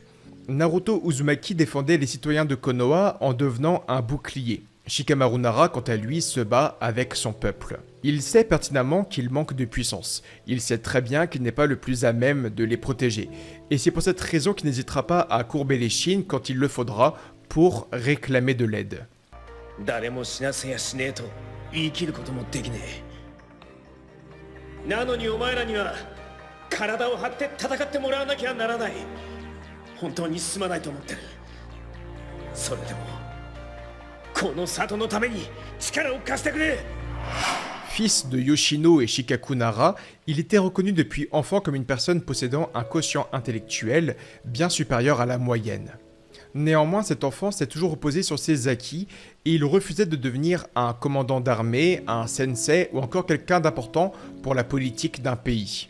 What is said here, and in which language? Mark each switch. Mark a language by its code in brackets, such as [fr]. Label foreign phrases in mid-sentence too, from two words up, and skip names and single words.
[fr] Naruto Uzumaki défendait les citoyens de Konoha en devenant un bouclier. Shikamaru Nara, quant à lui, se bat avec son peuple. Il sait pertinemment qu'il manque de puissance. Il sait très bien qu'il n'est pas le plus à même de les protéger. Et c'est pour cette raison qu'il n'hésitera pas à courber les chines quand il le faudra pour réclamer de l'aide. [ja] 言い切ることもできねえ。なのにお前らには体を張って戦ってもらわなきゃならない。本当に進まないと思ってる。それでもこの里のために力を貸してくれ。 [fr] Fils de Yoshino et Shikaku Nara, il était reconnu depuis enfant comme une personne possédant un quotient intellectuel bien supérieur à la moyenne. Néanmoins, cet enfant s'est toujours reposé sur ses acquis et il refusait de devenir un commandant d'armée, un sensei ou encore quelqu'un d'important pour la politique d'un pays.